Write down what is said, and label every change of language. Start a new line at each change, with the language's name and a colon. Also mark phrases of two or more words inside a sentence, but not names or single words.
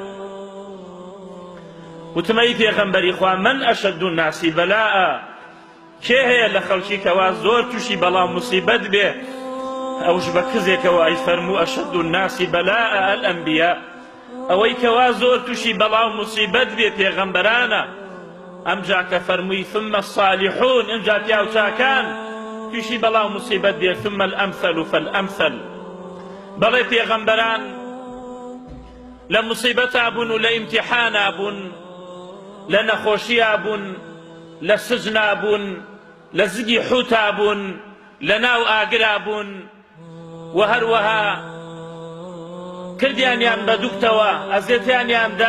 Central Kurdish: وتمەی پێغەمبەری خوا
Arabic: من ئەشەد الناسی بەلاء،
Central Kurdish: کێ هەیە لە خەڵکی کەوا زۆر تووشی بەڵام مصیبەت بێ؟ ئەوش بە کزێکەوە ئەی فەرموو
Arabic: ئەشەد الناسی بەلاء الئەنبیا،
Central Kurdish: ئەوەی کەوا زۆر تووشی بەڵام مصیبەت بێ پێغەمبەرانە. ئەمجا کە فەرمووی
Arabic: ثم الصالحون،
Central Kurdish: ئەمجا پیاو چاکان تووشی بەڵام مصیبەت بێ.
Arabic: ثم الأمثل فالأمثل،
Central Kurdish: بەڵێ پێغەمبەران لە مصیبەتا بوون و لە ئیمتیحانا بوون، لە نەخۆشییا بوون، لە سجنا بوون، لە زگی حوتا بوون، لە ناو ئاگرا بوون، و هەروەها کردیانیان بە دووکتەوە، ئەزیەتیانیان دا.